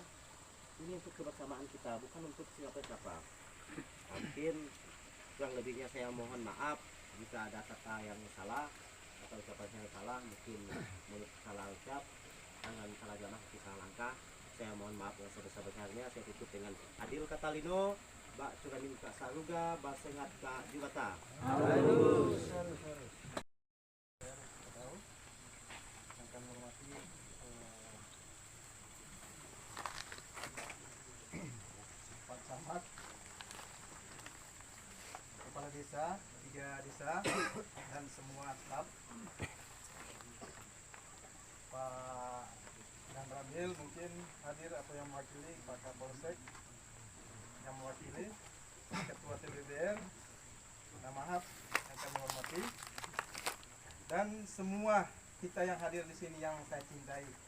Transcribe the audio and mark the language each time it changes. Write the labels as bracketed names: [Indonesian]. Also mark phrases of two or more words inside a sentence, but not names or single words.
[Indonesian] Ini untuk kebersamaan kita, bukan untuk siapa-siapa. Mungkin kurang lebihnya saya mohon maaf jika ada kata yang salah atau ucapan yang salah, mungkin mulut salah ucap, tangan salah jamah, salah langkah. Saya mohon maaf yang sebesar-besarnya. Saya tutup dengan [Kendayan] Adil Katalino, Mbak Suramin Kak Saruga, Mbak Sengat Kak Juwata. [Indonesian] Pak Camat, Kepala Desa, 3 desa, dan semua staf. Pak Dan Ramil mungkin hadir atau yang mewakili, Pak Kapolsek yang mewakili, Ketua TBBR, Mahap yang kami hormati, dan semua kita yang hadir di sini yang saya cintai.